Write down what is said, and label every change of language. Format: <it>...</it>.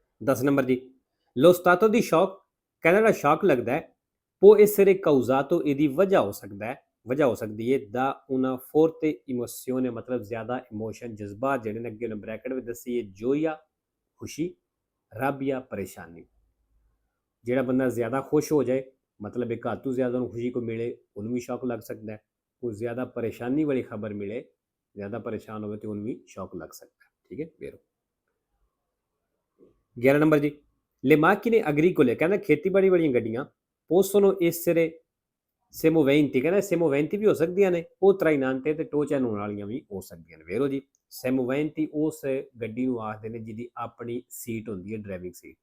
<pa>10 number ਜੀ,</pa> <it>lo stato di shock,</it> <pa>ਕਹਿੰਦਾ ਜਿਹੜਾ ਸ਼ੌਕ ਲੱਗਦਾ ਹੈ,</pa> <it>può essere causato,</it> <pa>ਇਹਦੀ ਵਜ੍ਹਾ ਹੋ ਸਕਦਾ ਹੈ, ਵਜ੍ਹਾ ਹੋ ਸਕਦੀ ਹੈ,</pa> <it>da una forte emozione,</it> <pa>ਮਤਲਬ ਜ਼ਿਆਦਾ ਇਮੋਸ਼ਨ, ਜਜ਼ਬਾਤ ਜਿਹੜੇ ਨੇ, ਅੱਗੇ ਉਹਨੇ ਬ੍ਰੈਕਟ ਵਿੱਚ ਦੱਸੀ ਹੈ, joia, ਖੁਸ਼ੀ, rabbia, ਪਰੇਸ਼ਾਨੀ। ਜਿਹੜਾ ਬੰਦਾ ਜ਼ਿਆਦਾ ਖੁਸ਼ ਹੋ ਜਾਏ,</pa> <hi>मतलब एक हद तो ज़्यादा उन्हें खुशी को मिले उन्हें भी शौक लग सकता है, कोई ज़्यादा परेशानी वाली खबर मिले, ज़्यादा परेशान हो तो उन्हें भी शौक लग सकता है। ठीक है, फिर 11 नंबर जी,</hi> <it>Le macchine agricole,</it> <pa>ਕਹਿੰਦਾ ਖੇਤੀਬਾੜੀ ਵਾਲੀਆਂ ਗੱਡੀਆਂ</pa> <it>possono essere semoventi,</it> <pa>ਕਹਿੰਦਾ semoventi ਵੀ ਹੋ ਸਕਦੀਆਂ ਨੇ, ਉਹ trainante ਤੇ ਟੋ ਚਲਾਉਣ ਵਾਲੀਆਂ ਵੀ ਹੋ ਸਕਦੀਆਂ ਨੇ। ਵੇਰੋ ਜੀ, semoventi ਉਸ ਗੱਡੀ ਨੂੰ ਆਖਦੇ ਨੇ ਜਿਹਦੀ ਆਪਣੀ ਸੀਟ ਹੁੰਦੀ ਹੈ, ਡਰਾਈਵਿੰਗ ਸੀਟ।</pa>